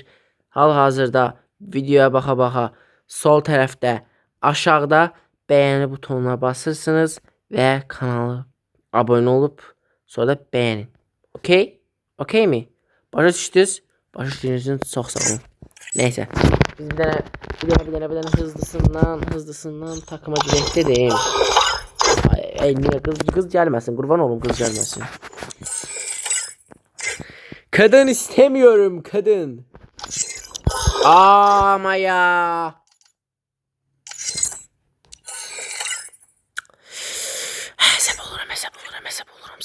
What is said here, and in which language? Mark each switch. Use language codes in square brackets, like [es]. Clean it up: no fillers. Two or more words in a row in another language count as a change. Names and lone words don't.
[az] Hal-hazırda videoya baxa-baxa sol tərəfdə aşağıda beğeni butonuna basırsınız və kanalı abone olup sonra da beğenin. Okey? Okey mi? Başa düşdünüz? Başa düşdüyünüz üçün çox sağ olun. Neyse. Biz bir dənə hızlısından takıma girək dedim. [tr] Ay niye kız gelmesin? Kurban olun, kız gelmesin. Kadın istemiyorum, kadın. Ama ya. Hesap olurum.